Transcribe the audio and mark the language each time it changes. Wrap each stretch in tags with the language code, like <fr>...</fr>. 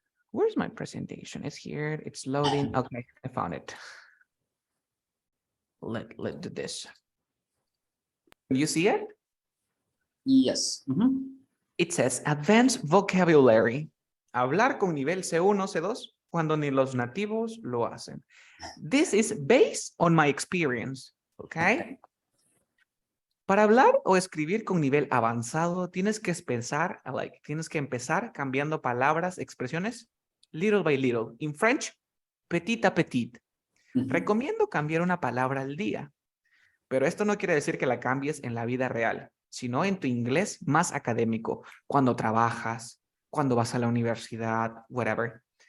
<en>Where's my presentation? It's here. It's loading. Okay, I found it. Let's do this. You see it? Yes. It says advanced vocabulary.</en> <es>Hablar con nivel C1, C2 cuando ni los nativos lo hacen.</es> <en>This is based on my experience, okay?</en> <es>Para hablar o escribir con nivel avanzado, tienes que empezar cambiando palabras, expresiones,</es> <en>little by little. In French,</en> <fr>petit à petit.</fr> <es>Recomiendo cambiar una palabra al día, pero esto no quiere decir que la cambies en la vida real, sino en tu inglés más académico, cuando trabajas, cuando vas a la universidad,</es> <en>whatever.</en>